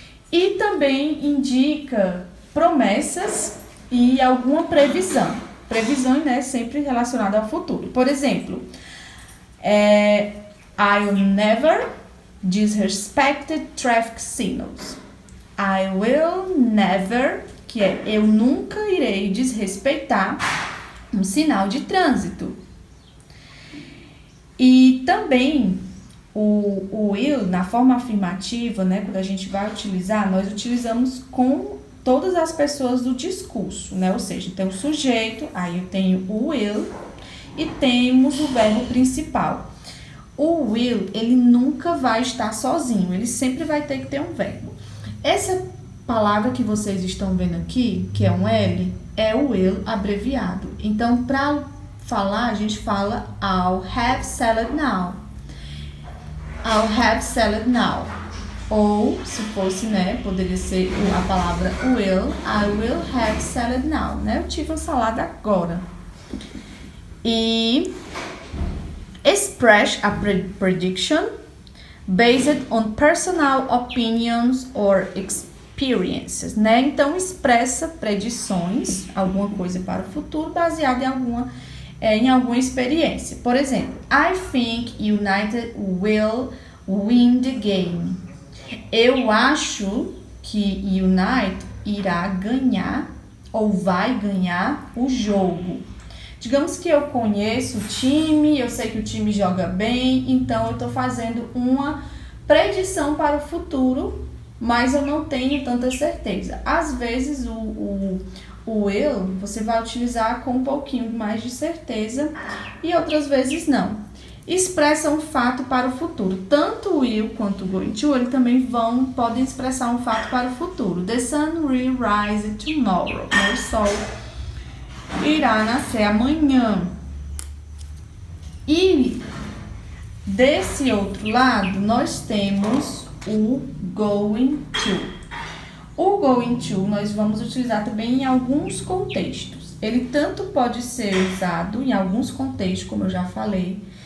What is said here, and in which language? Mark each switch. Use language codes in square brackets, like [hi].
[pt] E também indica promessas e alguma previsão. Previsão, né, sempre relacionada ao futuro. Por exemplo, [en] I'll never disrespect traffic signals. I will never, [pt] que é eu nunca irei desrespeitar um sinal de trânsito. E também o will, na forma afirmativa, né, quando a gente vai utilizar, nós utilizamos com todas as pessoas do discurso, né? Ou seja, tem o sujeito, aí eu tenho o will e temos o verbo principal. O will, ele nunca vai estar sozinho, ele sempre vai ter que ter um verbo. Essa palavra que vocês estão vendo aqui, que é um L, é o will abreviado. Então, para falar, a gente fala [en] I'll have salad now. I'll have salad now. [pt] Ou, se fosse, né, poderia ser a palavra will, [en] I will have salad now, né? [pt] Eu tive uma salada agora. [en] E express a prediction based on personal opinions or experiences, né? [pt] Então, expressa predições, alguma coisa para o futuro, baseada em alguma experiência. Por exemplo, [en] I think United will win the game. [pt] Eu acho que United irá ganhar ou vai ganhar o jogo. Digamos que eu conheço o time, eu sei que o time joga bem, então eu estou fazendo uma predição para o futuro, mas eu não tenho tanta certeza. Às vezes o will você vai utilizar com um pouquinho mais de certeza e outras vezes não. Expressa um fato para o futuro. Tanto o will quanto o going to, ele também podem expressar um fato para o futuro. [en] The sun will rise tomorrow. [pt] O sol irá nascer amanhã. E desse outro lado, nós temos o going to. O going to nós vamos utilizar também em alguns contextos. Ele tanto pode ser usado em alguns contextos, como eu já falei.